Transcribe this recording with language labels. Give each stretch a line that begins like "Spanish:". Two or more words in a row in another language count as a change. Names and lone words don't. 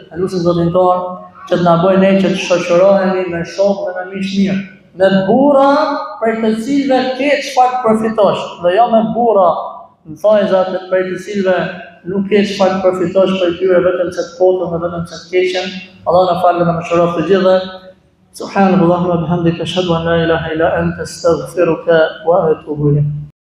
Albanian: E lusin Zotin tonë që të na bëjë ne që të shoqërohemi me shokë dhe me miq mirë. Me burra prej të cilëve ke çfarë përfitosh, dhe jo me burra në thajzat prej të cilëve nuk ke çfarë përfitosh për tyre vetëm se të potën dhe vetëm se të keqen. Allah na falë dhe na mëshiroj të gjithë.
Arabic: سبحان الله وبحمدك أشهد أن لا إله إلا أنت أستغفرك وأتوب إليك.